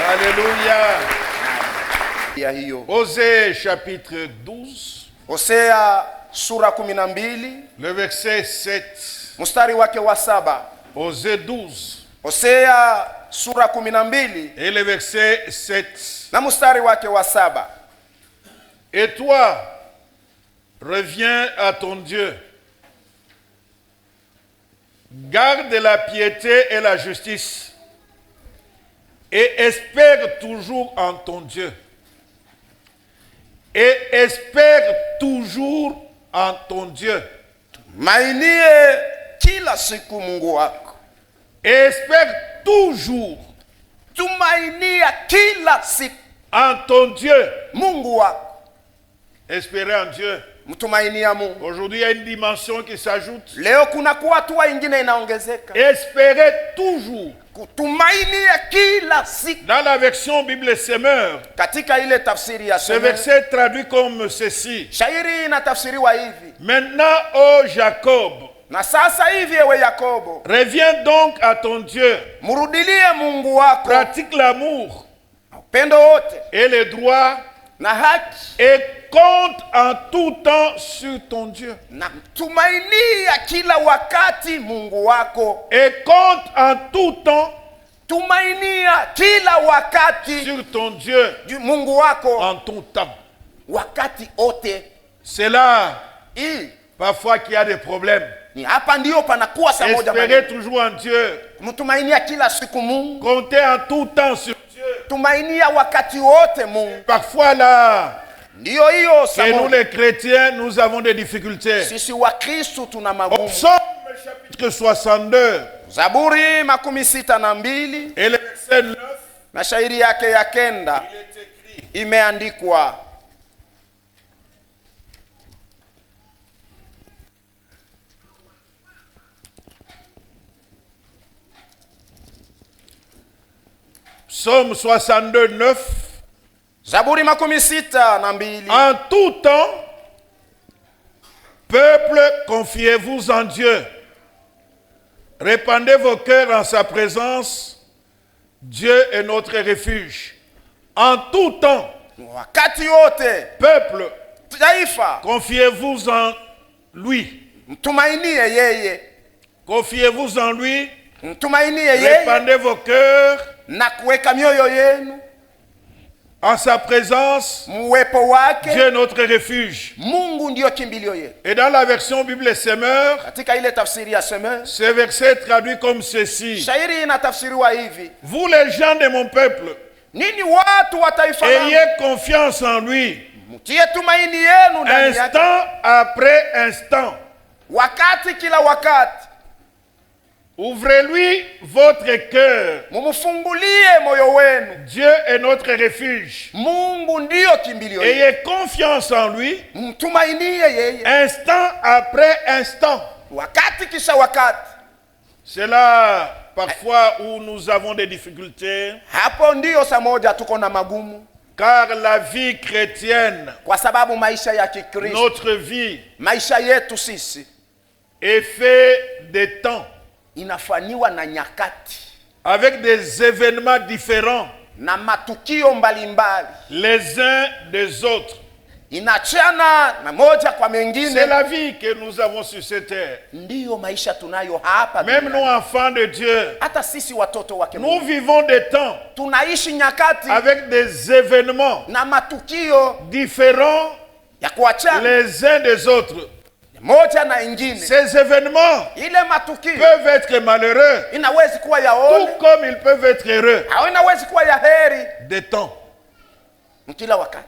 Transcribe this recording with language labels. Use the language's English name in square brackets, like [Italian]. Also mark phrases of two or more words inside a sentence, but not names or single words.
[French] Alléluia. [Swahili] ya hiyo. [French] Osée chapitre 12, [Swahili] Hosea sura 12 [French] le verset 7. [Swahili] mstari wake wa 7. [French] Osée 12 [Swahili] Hosea sura 12 [French] et le verset 7. [Swahili] na mstari wake wa 7. [French] Et toi, reviens à ton Dieu. Garde la piété et la justice et espère toujours en ton Dieu. Et espère toujours en ton Dieu. [Swahili] Mainie kila siku Mungu wako. [French] Et espère toujours [Swahili] Tumainia kila siku [French] en ton Dieu. [Swahili] Mungu wako. [French] Espérer en Dieu. [Swahili] Mtumainia Mungu. [French] Aujourd'hui, il y a une dimension qui s'ajoute. [Swahili] Leo kuna kuwa hatua ingine inaongezeka. [French] Espérer toujours. [Swahili] Kutumainia kila siku. [French] Dans la version Bible Semeur, [Swahili] Katika ile tafsiri ya [French] ce Semeur, verset traduit comme ceci. [Swahili] shairi inatafsiriwa hivi: [French] Maintenant, ô Jacob, [Swahili] na sasa hivi ewe Yakobo, [French] reviens donc à ton Dieu. [Swahili] murudilie Mungu wako, [French] Pratique l'amour [Swahili] upendo wote [French] et le droit [Swahili] na haki, [French] et compte en tout temps sur ton Dieu. [Swahili] na tumainia kila wakati Mungu wako. [French] Et compte en tout temps [Swahili] Tumainia kila wakati [French] sur ton Dieu [Swahili] Mungu wako, [French] en tout temps. [Swahili] wakati ote. [French] C'est là, [Swahili] Hii [French] parfois, qu'il y a des problèmes. [Swahili] ni hapa ndio panakuwa saa moja [French] Espérer [Swahili] maneno. [French] toujours en Dieu. [Swahili] Mtumainia kila siku Mungu, [French] Compter en tout temps sur Dieu. [Swahili] tumainia wakati wote Mungu. [French] Parfois là, [Swahili] Ndiyo hiyo saa [French] et nous [Swahili] moja. [French] les chrétiens, nous avons des difficultés. [Swahili] Sisi wa Kristo tuna [French] Au [Swahili] magumu. [French] psaume chapitre 62 [Swahili] Zaburi 62 [French] et le verset 9, [Swahili] na shairi yake ya 9 [French] il est écrit: [Swahili] imeandikwa: [French] Psaume 62, 9. [Swahili] Zaburi 62, [French] En tout temps, peuple, confiez-vous en Dieu. Répandez vos cœurs en sa présence. Dieu est notre refuge. En tout temps, [Swahili] wakati wote [French] peuple, [Swahili] taifa [French] confiez-vous en lui. [Swahili] mtumainie yeye, [French] Confiez-vous en lui. [Swahili] mtumainie yeye [French] Répandez vos cœurs [Swahili] na kuweka mioyo yenu [French] en sa présence. [Swahili] muwepo wake. [French] Dieu est notre refuge. [Swahili] Mungu ndio kimbilio yetu. [French] Et dans la version Bible Semeur, [Swahili] Katika ile tafsiri ya Semeur, [French] ce verset traduit comme ceci: [Swahili] shairi inatafsiriwa hivi: [French] vous les gens de mon peuple, [Swahili] nini watu wa taifa langu, [French] ayez confiance en lui, [Swahili] mtie tumaini yenu ndani yake, [French] instant après instant. [Swahili] wakati kila wakati. [French] Ouvrez-lui votre cœur. [Swahili] Mumfungulie moyo wenu. [French] Dieu est notre refuge. [Swahili] Mungu ndio kimbilio yetu. [French] Ayez confiance en lui, [Swahili] Mtumainie yeye [French] instant après instant. [Swahili] wakati kisha wakati. [French] C'est là parfois où nous avons des difficultés, [Swahili] Hapo ndio saa moja tuko na magumu, [French] car la vie chrétienne, [Swahili] kwa sababu maisha ya Kikristo, [French] notre vie, [Swahili] maisha yetu sisi [French] est fait de temps, [Swahili] inafanywa na nyakati [French] avec des événements différents [Swahili] na matukio mbalimbali, [French] les uns des autres. [Swahili] inachana na moja kwa [French] C'est [Swahili] mengine. [French] la vie que nous avons sur cette terre. [Swahili] Ndiyo maisha tunayo hapa [French] Même [Swahili] duniani. [French] nous, enfants de Dieu, [Swahili] Hata sisi watoto wake [French] nous [Swahili] Mungu [French] vivons des temps [Swahili] tunaishi nyakati [French] avec des événements [Swahili] na matukio [French] différents [Swahili] ya kuachana [French] les uns des autres. [Swahili] moja na ingine. [French] Ces événements [Swahili] Ile matukio [French] peuvent être malheureux, [Swahili] inawezi kuwa ya [French] tout [Swahili] ole [French] comme ils peuvent être heureux. [Swahili] au inawezi kuwa ya heri. [French] Des temps, [Swahili] Kila wakati